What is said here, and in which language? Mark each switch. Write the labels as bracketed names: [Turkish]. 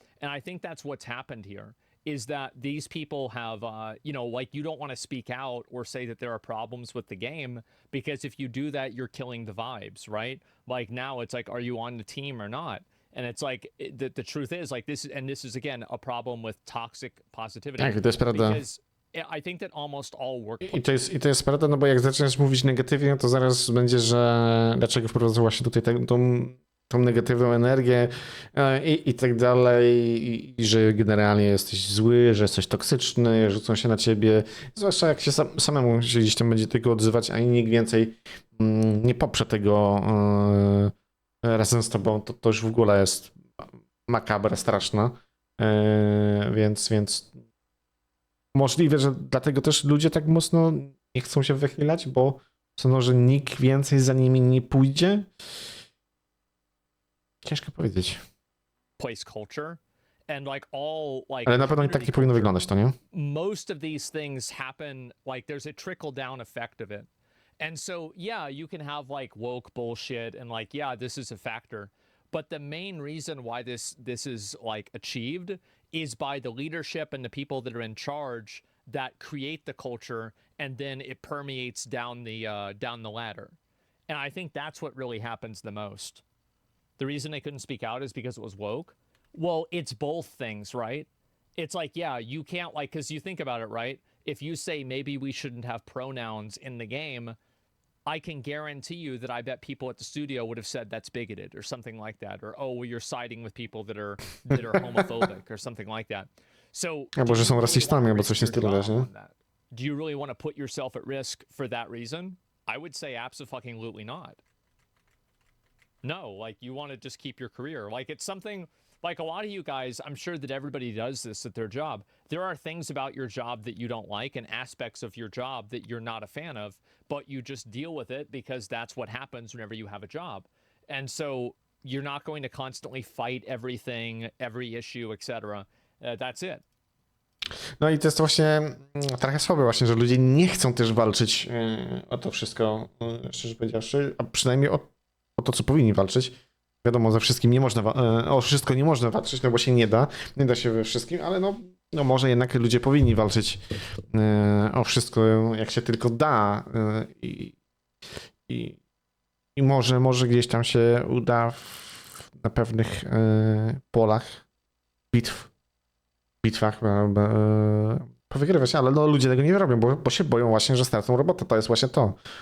[English] And I think that's what's happened here, is that these people have, you know, like you don't want to speak out or say that there are problems with the game, because if you do that, you're killing the vibes, right? Like now it's like, are you on the team or not? And it's like, the truth is like this is again, a problem with toxic positivity. [Polish] Tak, to jest prawda. [English] Because I think that almost all work. [Polish] I to jest prawda, no bo jak zaczniesz mówić negatywnie, to zaraz będzie, że dlaczego wprowadzasz właśnie tutaj tą negatywną energię i tak dalej, i że generalnie jesteś zły, że jesteś toksyczny, rzucą się na ciebie, zwłaszcza jak się samemu się gdzieś tam będzie tego odzywać, a nikt więcej nie poprze tego razem z tobą, to już w ogóle jest makabra straszna, więc możliwe, że dlatego też ludzie tak mocno nie chcą się wychylać, bo sądzą, że nikt więcej za nimi nie pójdzie. Ciężko powiedzieć. [English] Place culture and like all like. [Polish] Ale na pewno tak nie powinno wyglądać, to nie? [English] Most of these things happen like there's a trickle down effect of it. And so yeah, you can have like woke bullshit and like yeah, this is a factor. But the main reason why this is like achieved is by the leadership and the people that are in charge that create the culture, and then it permeates down the ladder. And I think that's what really happens the most. The reason they couldn't speak out is because it was woke. Well, it's both things, right? It's like, yeah, you can't like, because you think about it, right? If you say maybe we shouldn't have pronouns in the game, I can guarantee you that I bet people at the studio would have said that's bigoted or something like that, or oh, well, you're siding with people that are homophobic or something like that. So, [Polish] albo że są rasistami, albo coś w tym stylu też, nie? [English] Do you really want to put yourself at risk for that reason? I would say absolutely not. No, like you want to just keep your career. Like it's something like a lot of you guys, I'm sure that everybody does this at their job. There are things about your job that you don't like and aspects of your job that you're not a fan of, but you just deal with it because that's what happens whenever you have a job. And so you're not going to constantly fight everything, every issue, etc. That's it. [Polish] No i to jest właśnie trochę słabe właśnie, że ludzie nie chcą też walczyć o to wszystko, szczerze powiedziawszy, a przynajmniej o to, co powinni walczyć. Wiadomo, ze wszystkim nie można, o wszystko nie można walczyć, no bo się nie da się we wszystkim, ale no może jednak ludzie powinni walczyć o wszystko, jak się tylko da i może gdzieś tam się uda na pewnych polach bitwach powygrywać, ale no ludzie tego nie robią, bo się boją właśnie, że stracą robotę, to jest właśnie to.